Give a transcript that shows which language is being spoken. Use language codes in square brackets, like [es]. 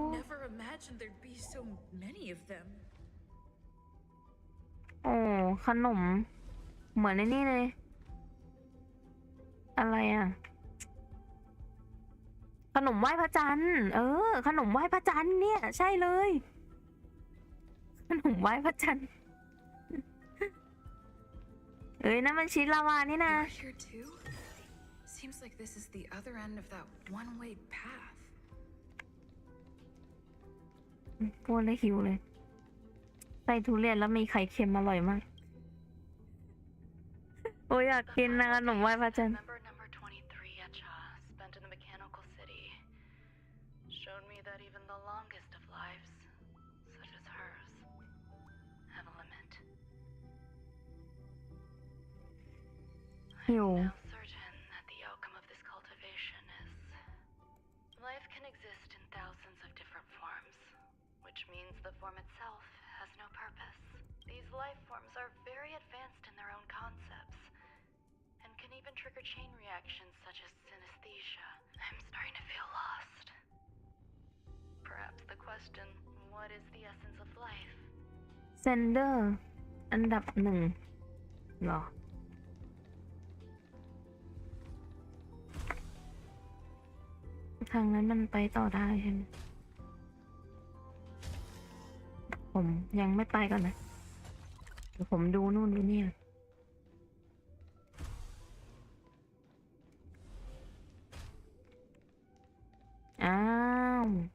[en] Never imagined there'd be so many of them. [th] โอ้ขนมเหมือนในนี่เลย อะไรอ่ะ ขนมไหว้พระจันทร์ขนมไหว้พระจันทร์เนี่ยใช่เลย ขนมไหว้พระจันทร์เอ้ยนั่นมันชิ้นลาวานี่นะ [en] You're here too? Seems like this is the other end of that one-way path. [th] พูดแล้วหิวเลย ใส่ทุเรียนแล้วมีไข่เค็มอร่อยมาก โอ้ยอยากกินนะขนมไหว้พระจันทร์ [en] Member number 23 Echa, spent in the mechanical city, showed me that even the longest of lives, such as hers, have a limit. [th] หิว [en] I'm now certain that the outcome of this cultivation is life can exist in thousands of different forms, which means the form itself has no purpose. These life forms are very advanced in their own concepts and can even trigger chain reactions such as synesthesia. I'm starting to feel lost. Perhaps the question, what is the essence of life? [th] เซนเดอร์อันดับ1เหรอ ทางนั้นมันไปต่อได้ใช่ไหมผมยังไม่ไปก่อนนะเดี๋ยวผมดูนู่นดูนี่อ้าว